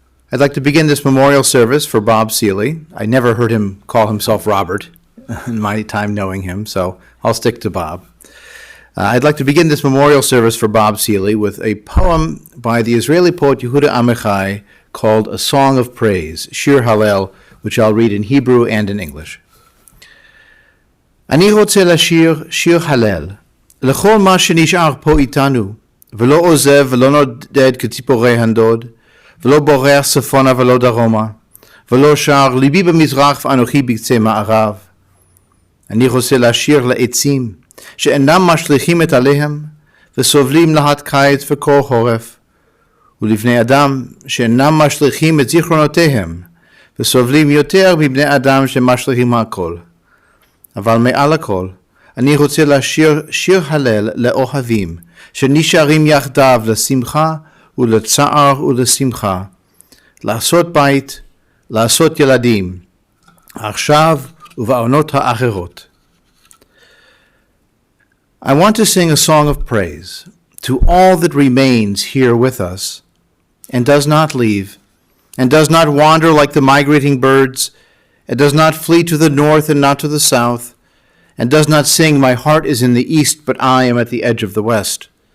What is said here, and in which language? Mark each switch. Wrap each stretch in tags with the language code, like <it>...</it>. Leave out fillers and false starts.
<en>I'd like to begin this memorial service for Bob Seeley. I never heard him call himself Robert in my time knowing him, so I'll stick to Bob. I'd like to begin this memorial service for Bob Seeley with a poem by the Israeli poet Yehuda Amichai called A Song of Praise, Shir Hallel, which I'll read in Hebrew and in English.</en> <he>אני רוצה לשיר שיר הלל לכל מה שנשאר פה איתנו, ולא עוזב ולא נודד כציפורי הנדוד, ולא בורח צפונה ולא דרומה, ולא שר ליבי במזרח ואנוכי בקצה מערב. אני רוצה לשיר לעצים שאינם משליכים את עליהם, וסובלים להט קיץ וקור חורף, ולבני אדם שאינם משליכים את זיכרונותיהם, וסובלים יותר מבני אדם שמשליכים הכל. אבל מעל הכל, אני רוצה לשיר שיר הלל לאוהבים, שנשארים יחדיו לשמחה ולצער ולשמחה, לעשות בית, לעשות ילדים, עכשיו ובעונות האחרות.</he> <en>I want to sing a song of praise to all that remains here with us and does not leave, and does not wander like the migrating birds, and does not flee to the north and not to the south, and does not sing, my heart is in the east, but I am at the edge of the west.</en>